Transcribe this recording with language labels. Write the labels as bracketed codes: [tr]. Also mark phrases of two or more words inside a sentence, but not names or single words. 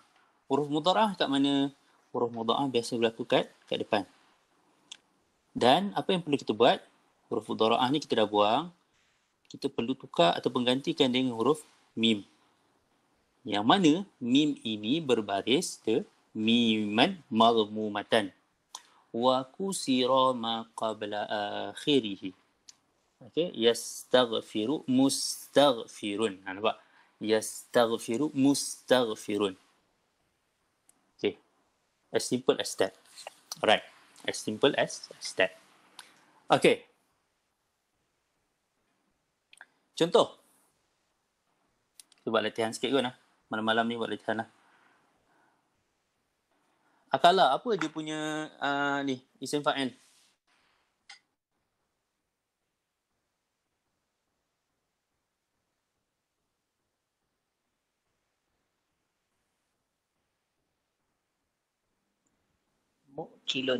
[ms] Huruf mudhara'ah kat mana? Huruf mudhara'ah biasa berlaku kat depan. Dan apa yang perlu kita buat? Huruf mudhara'ah ni kita dah buang. Kita perlu tukar atau gantikan dengan huruf mim. Yang mana mim ini berbaris ke [ar] ميمًا مضمومةً. وكسر ما قبل آخره. Okey, يستغفر مستغفر. [ms] Nampak? [ar] يستغفر مستغفر. [en] Okay. As simple as that. Alright. As simple as that. Okay. [ms] Contoh. Kita buat latihan sikit kot lah. Malam-malam ni buat latihan lah. Akala, apa dia punya ni, [ar] اسم فاعل? Mu'kilun.